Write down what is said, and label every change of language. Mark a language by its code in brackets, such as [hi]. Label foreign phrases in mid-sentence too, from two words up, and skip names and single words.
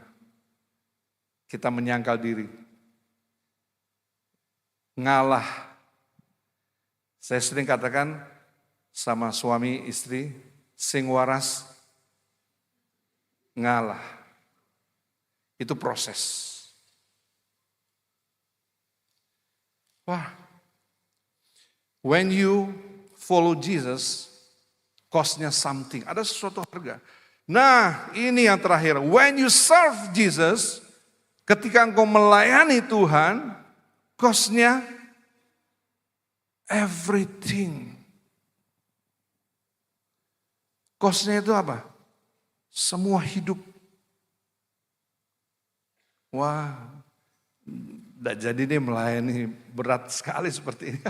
[id] Kita menyangkal diri. Ngalah. Saya sering katakan sama suami istri, [jv] sing waras ngalah. [id] Itu proses. Wah, [en] when you follow Jesus, cost-nya something, [id] ada sesuatu harga. Nah, ini yang terakhir, [en] when you serve Jesus, [id] ketika engkau melayani Tuhan, cost-nya everything. Cost-nya itu apa? Semua hidup. Wah, tidak jadi deh melayani, berat sekali seperti ini.